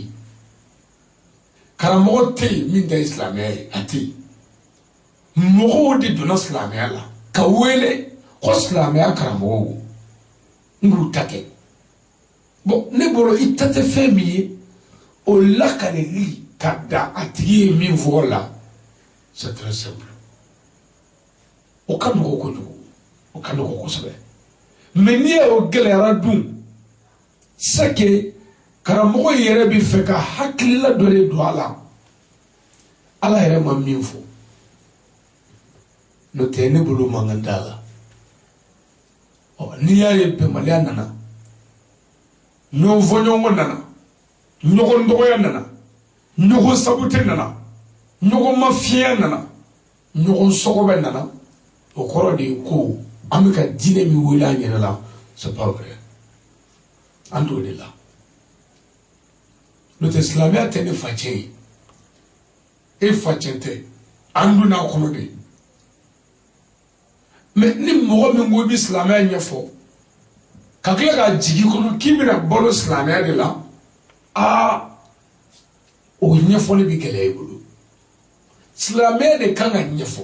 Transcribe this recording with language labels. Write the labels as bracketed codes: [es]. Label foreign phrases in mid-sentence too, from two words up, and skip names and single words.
[bm] yen karamɔgɔ tɛ yen min ta ye silamɛya ye a tɛ yen mɔgɔw de donna silamɛya la ka wele ko silamɛya karamɔgɔw n b'u ta kɛ bon ne bolo i ta tɛ fɛn min ye o lakaleli ka da a tigi ye min fɔ la [fr] c'est très simple [bm] o ka nɔgɔ kojugu. Mais ni o gɛlɛyara dun [fr] c'est que [bm] karamɔgɔ yɛrɛ bi fɛ ka hakilila dɔ de don a la ala yɛrɛ ma min fɔ n'o tɛ ne bolo mankan t'a la n'i y'a ye bɛnbaliya nana ɲɔgɔn fɔɲɔgɔnkɔ nana ɲɔgɔn dɔgɔya nana ɲɔgɔn sabute nana ɲɔgɔn mafiya nana ɲɔgɔn sɔgɔbɛ nana o kɔrɔ de ye ko an bɛ ka diinɛ min wele an yɛrɛ la [fr] c'est pas vrai [bm] an t'o de la n'o tɛ silamɛya tɛ ne facɛ ye e facɛ tɛ an dun n'a kɔnɔ de mais ni mɔgɔ min ko i bɛ silamɛya ɲɛfɔ ka tila ka jigin kɔnɔ k'i bɛna balo silamɛya de la o ɲɛfɔli bɛ gɛlɛya i bolo silamɛya de kan ka ɲɛfɔ.